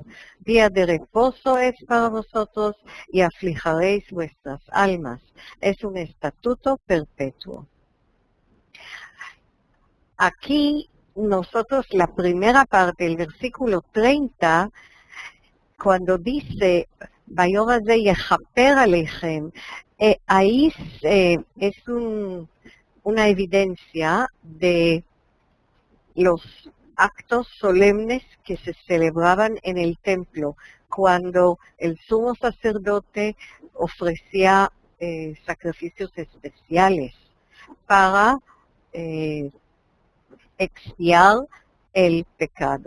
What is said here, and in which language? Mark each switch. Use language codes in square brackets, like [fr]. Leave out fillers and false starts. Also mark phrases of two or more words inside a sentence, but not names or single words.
[es] Día de reposo es para vosotros y aflijaréis vuestras almas. Es un estatuto perpetuo. Aquí nosotros la primera parte, el versículo 30, cuando [he] dice ביום הזה יכפר עליכם, [es] ahí es una evidencia de los actos solemnes que se celebraban en el templo, cuando el sumo sacerdote ofrecía sacrificios especiales para expiar el pecado.